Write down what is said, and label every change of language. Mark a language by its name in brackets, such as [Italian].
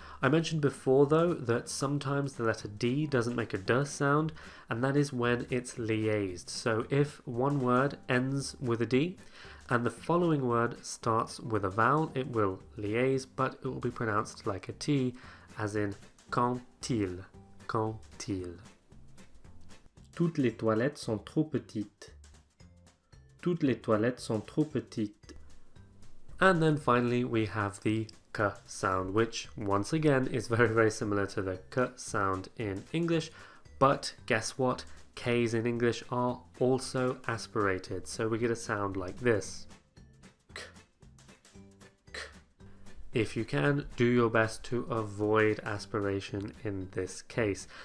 [English] I mentioned before though that sometimes the letter D doesn't make a D sound, and that is when it's liaised. So if one word ends with a D, and the following word starts with a vowel, it will liaise, but it will be pronounced like a T, as in [French] quand-il, quand-il. Toutes les toilettes sont trop petites. Toutes les toilettes sont trop petites. [English] And then finally we have the K sound, which once again is very, very similar to the K sound in English, but guess what? K's in English are also aspirated, so we get a sound like this. K, k. If you can, do your best to avoid aspiration in this case.